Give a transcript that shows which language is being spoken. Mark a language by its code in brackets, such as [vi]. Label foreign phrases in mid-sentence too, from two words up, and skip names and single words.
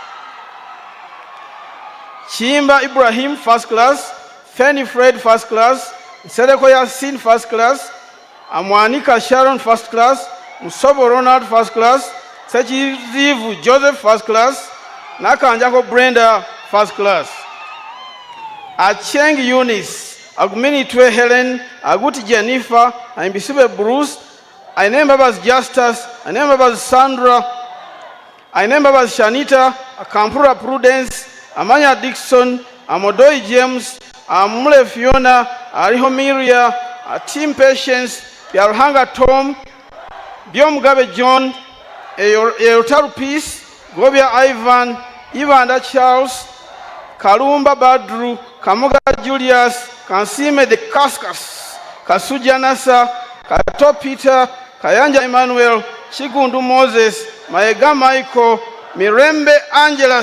[en] Chimba Ibrahim, first class. Fanny Fred, first class. Sereko Yasin, first class. Amwanika Sharon, first class. Musobo Ronald, first class. Sechizivu Joseph, first class. Nakanjako Brenda, first class. Acheng Eunice, Agumini Twe Helen, Aguti Jennifer, Aimbisibe Bruce, Ainembabas Justus, Ainembabas Sandra, Ainembabas Shanita, Akampura Prudence, Amanya Dixon, Amodoi James, Amule Fiona, Ariho Miria, Team Patience, Yarhanga Tom, Biomgabe John, Eotaru Peace, Gobia Ivan, Ivanda Charles, Kalumba Badru, Kamoga Julius, Kansime de Kaskas, Kasuja Nasa, Kato Peter, Kayanja Emmanuel, Chigundu Moses, Maega Michael, Mirembe Angela